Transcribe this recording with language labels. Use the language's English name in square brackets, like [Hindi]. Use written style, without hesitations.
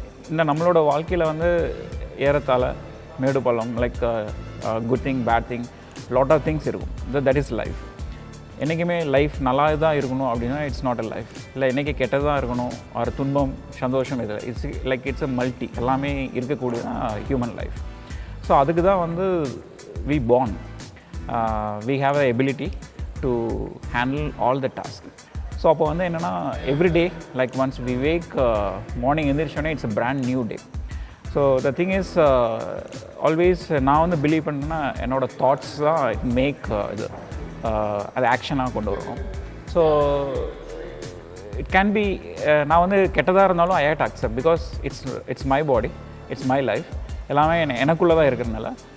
[Tamil] இந்த நம்மளோட வாழ்க்கையில் வந்து ஏறத்தாழ மேடு பள்ளம், [English] like good thing, bad thing, lot of things [Tamil] இருக்கும். [English] That is life. [Tamil] என்றைக்குமே லைஃப் நல்லா தான் இருக்கணும் அப்படின்னா [English] It's not a life. [Tamil] இல்லை என்றைக்கு கெட்டதாக இருக்கணும், ஒரு துன்பம், சந்தோஷம், இது இட்ஸ் அ மல்டி, எல்லாமே இருக்கக்கூடியதான் ஹியூமன் லைஃப். ஸோ அதுக்கு தான் வந்து we born. [English] We have a ability to handle all the tasks. So அப்போ வந்து என்னென்னா everyday, like once we wake morning எழுந்திரிச்சோன்னே it's a brand new day. So the thing is always [Tamil] நான் வந்து believe பண்ணேன்னா என்னோடய தாட்ஸ் தான் மேக் இது அது ஆக்ஷனாக கொண்டு வரணும். [English] so it can be, [Tamil] நான் வந்து கெட்டதாக இருந்தாலும் [English] I have to accept, because it's my body, it's my life, [Tamil] எல்லாமே எனக்குள்ளே தான் இருக்கிறதுனால.